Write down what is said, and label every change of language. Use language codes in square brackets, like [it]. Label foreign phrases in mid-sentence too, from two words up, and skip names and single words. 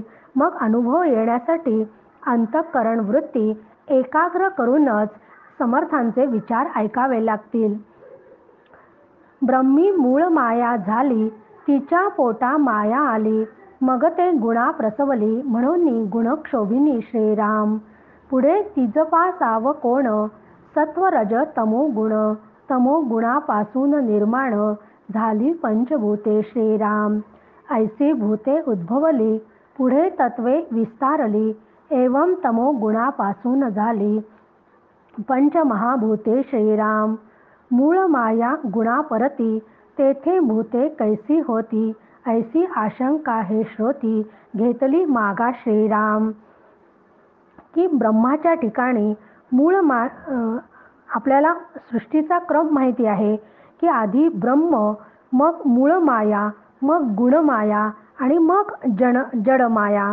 [mr] मग अनुभव येण्यासाठी अंतःकरण वृत्ती एकाग्र करूनच समर्थांचे विचार ऐकावे लागतील. ब्रह्मी मूळ माया झाली तिच्या पोटा माया आली मग ते गुणा प्रसवली म्हणून गुणक्षोभिनी श्रीराम. पुढे तिजपासाव कोण सत्व रज तमो गुण तमो गुणापासून निर्माण झाली पंचभूते श्रीराम. ऐसी भूते उद्भवली पुढे तत्वे विस्तारली एवं तमो गुणापासून झाली पंचमहाभूते श्रीराम. मूळ माया गुणापरती तेथे भूते कैसी होती ऐसी आशंका हे श्रोती घेतली मागा श्रीराम. की ब्रह्माच्या ठिकाणी आपल्याला सृष्टीचा क्रम माहिती आहे की आधी ब्रह्म, मग मूळ माया, मग गुणमाया आणि मग जडमाया.